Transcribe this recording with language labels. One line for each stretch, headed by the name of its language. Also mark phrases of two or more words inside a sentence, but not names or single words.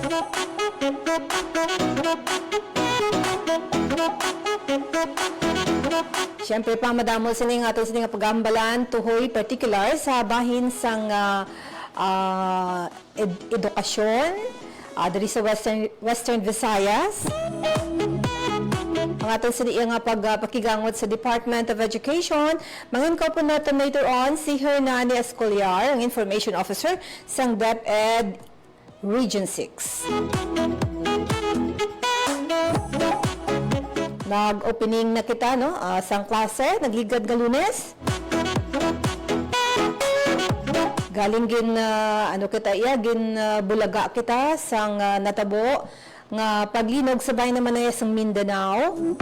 Hiligaynon: Siyempre pa madamo sila nga ato sila nga pagambalan tuhoy particular sa bahin sang edukasyon diri sa Western Visayas. Ang atong siniya nga pagpakigangot sa Department of Education, mangun ko po natin
English: later on
Hiligaynon: si Hernani Escoliar, ang
English: Information Officer
Hiligaynon: sang DepEd Region 6. Nag-opening na kita, no? Sang klase, nagligad nga Lunes. Galing gin bulaga kita sang natabo nga paglinog sabay naman na sang Mindanao.